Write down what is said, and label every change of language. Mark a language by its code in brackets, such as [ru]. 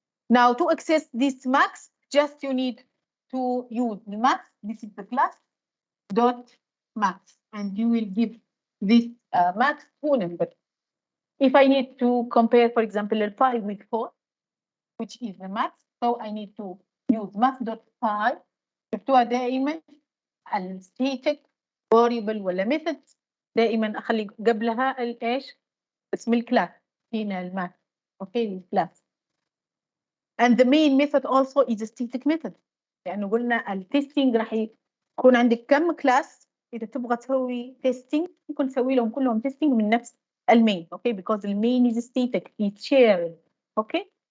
[en] Now, to access this max, just you need to use the max. This is the class dot max, and you will give this max two number. If I need to compare, for example, 5 with 4, which is the max, so I need to use max dot 5. [ar] شفتوها دائما الستاتيك variable ولا method دائما اخلي قبلها ايش؟ اسم الكلاس هنا الماث، اوكي الكلاس. [en] And the main method also is a static method، [ar] لأنه قلنا التستنج راح يكون عندك كم كلاس، إذا تبغى تسوي تستنج ممكن تسوي لهم كلهم تستنج من نفس المين، okay? [en] Because the main is static, it's shared, okay?